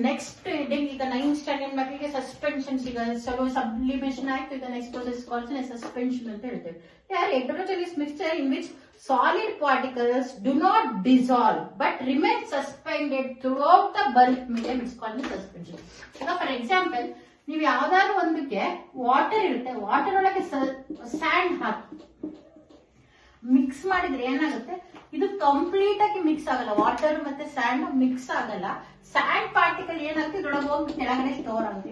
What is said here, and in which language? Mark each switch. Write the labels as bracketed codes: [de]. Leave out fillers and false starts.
[en] Next heading, [kn] ಈಗ 9th standard ಮಕ್ಕಳಿಗೆ suspension ಸಿಗೋದು. ಸೊ ಸಬ್ಲಿಮೇಷನ್ ಆಯ್ತು. ಈಗ ನೆಕ್ಸ್ಟ್ ಪ್ರೊಸೆಸ್ ಕಾಲ್ಸ್ ಸಸ್ಪೆನ್ಷನ್ ಅಂತ ಹೇಳ್ತೇವೆ. [en] ಯಾರು heterogeneous mixture in which solid particles do not dissolve but remain suspended throughout the bulk medium is called suspension. [kn] ಈಗ for example ನೀವು ಯಾವ್ದಾದ್ರು ಒಂದಕ್ಕೆ ವಾಟರ್ ಇರುತ್ತೆ, ವಾಟರ್ ಒಳಗೆ ಸ್ಯಾಂಡ್ ಹಾಕಿ ಮಿಕ್ಸ್ ಮಾಡಿದ್ರೆ ಏನಾಗುತ್ತೆ, ಇದು ಕಂಪ್ಲೀಟ್ ಆಗಿ ಮಿಕ್ಸ್ ಆಗಲ್ಲ. ವಾಟರ್ ಮತ್ತೆ ಸ್ಯಾಂಡ್ ಮಿಕ್ಸ್ ಆಗಲ್ಲ. ಸ್ಯಾಂಡ್ ಪಾರ್ಟಿಕಲ್ ಏನಾಗುತ್ತೆ ಇದ್ರೊಳಗೆ ಹೋಗಿ ಕೆಳಗಡೆ ಸ್ಟೋರ್ ಆಗುತ್ತೆ.